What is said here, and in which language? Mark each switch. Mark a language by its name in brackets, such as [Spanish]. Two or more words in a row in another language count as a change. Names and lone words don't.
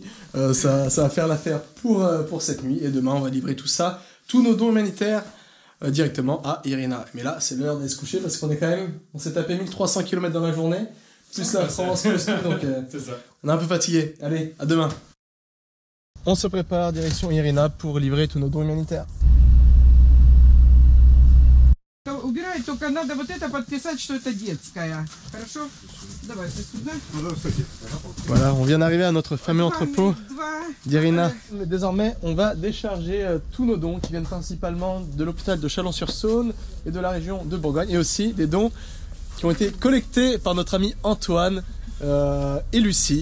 [French] Ça va faire l'affaire pour cette nuit. Et demain, on va livrer tout ça, tous nos dons humanitaires, directement à Irina. Mais là, c'est l'heure d'aller se coucher parce qu'on est quand même... On s'est tapé 1300 km dans la journée, plus la France, plus tout, donc on est un peu fatigué. Allez, à demain. On se prépare, direction Irina, pour livrer tous nos dons humanitaires. [Russian] Убирай Давай, только надо вот это подписать, что это детская. Хорошо? Давай, ты сюда. [French] Voilà, on vient d'arriver à notre fameux entrepôt d'Irina. Désormais, on va décharger tous nos dons qui viennent principalement de l'hôpital de Chalon-sur-Saône et de la région de Bourgogne, et aussi des dons qui ont été collectés par notre ami Antoine et Lucie.